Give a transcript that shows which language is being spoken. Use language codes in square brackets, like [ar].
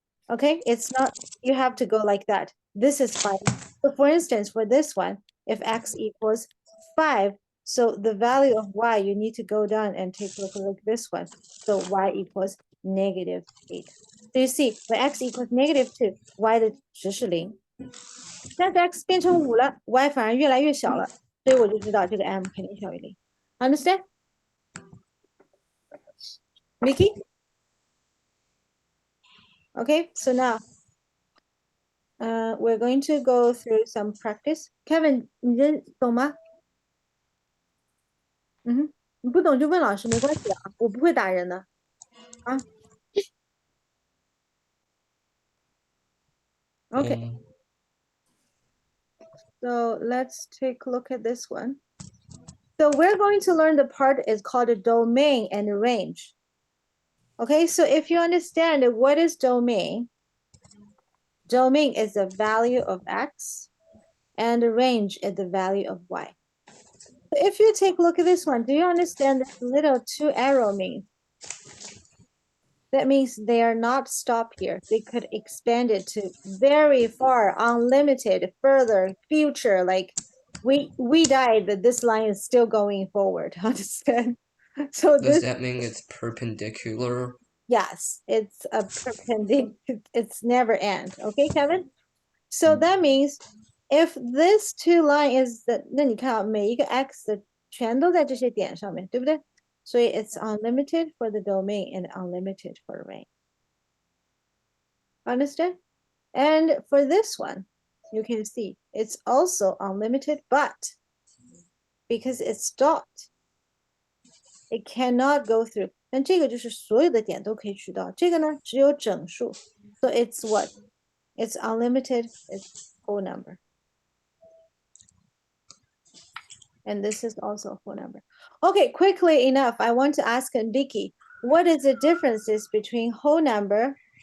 [en] Okay, it's not, you have to go like that. This is 5. So for instance, for this one, if x equals 5, so the value of y, you need to go down and take a look like this one. So y equals -8. So you see, when x equals -2, y [zh] 的值是0。但是 x 变成5了 ，y 反而越来越小了，所以我就知道这个 m 肯定小于0。 [en] Understand? Mickey? Okay, so now we're going to go through some practice. [zh] Kevin, 你这懂吗？你不懂就问老师，没关系的啊，我不会打人的。啊。 [en] Okay. So let's take a look at this one. So we're going to learn the part is called a domain and range. Okay, so if you understand what is domain, domain is the value of x and the range is the value of y. So if you take a look at this one, do you understand this little 2 arrow means? That means they are not stop here. They could expand it to very far, unlimited, further, future. Like we died, but this line is still going forward. Understand? So does that mean it's perpendicular? Yes, it's a perpendicular. It's never end. Okay, Kevin? So that means if this 2 line is the, [zh] 那你看啊，每一个 x 的全都在这些点上面，对不对？ [en] 所以 it's unlimited for the domain and unlimited for the range. Understand? And for this one, you can see it's also unlimited, but because it's dot, it cannot go through. [zh] 那这个就是所有的点都可以去到，这个呢只有整数。 [en] So it's what? It's unlimited, it's whole number. And this is also a whole number. Okay, quickly enough, I want to ask Vicky, what is the differences between whole number